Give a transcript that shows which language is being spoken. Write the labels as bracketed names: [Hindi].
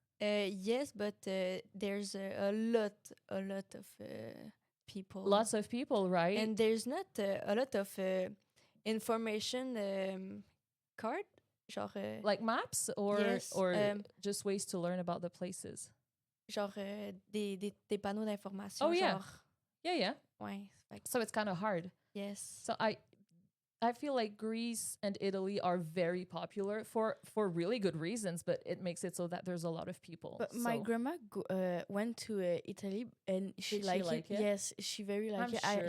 [English] Yes, but there's a lot of people. Lots of people, right? And there's not a lot of information card, genre like maps or yes, just ways to learn about the places. [French] Genre des panneaux d'information. [English] Oh yeah, [French] genre. [English] yeah. [French] Ouais, [English] so it's kind of hard. Yes. So I feel like Greece and Italy are very popular for really good reasons, but it makes it so that there's a lot of people. But my grandma went to Italy and she liked it. Yes, she very liked it. Sure.